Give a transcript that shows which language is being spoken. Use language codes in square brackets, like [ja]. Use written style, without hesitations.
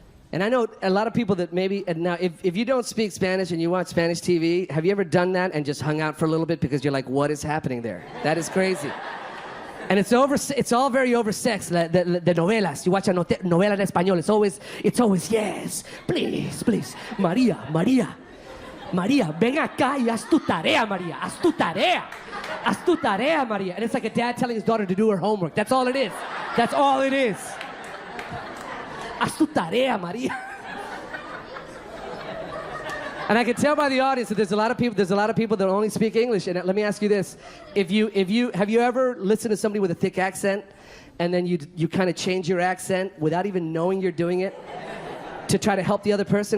[en] And I know a lot of people that maybe, and now if you don't speak Spanish and you watch Spanish TV, have you ever done that and just hung out for a little bit because you're like, what is happening there? That is crazy. And it's all very oversexed, the novelas. You watch a novela en español, it's always, yes, please, please. [es] María, ven acá y haz tu tarea, María. Haz tu tarea, María. [en] And it's like a dad telling his daughter to do her homework. That's all it is. That's all it is. [es] Haz tu tarea, María. [en] And I can tell by the audience that there's a lot of people that only speak English. And let me ask you this: have you ever listened to somebody with a thick accent, and then you kind of change your accent without even knowing you're doing it to try to help the other person?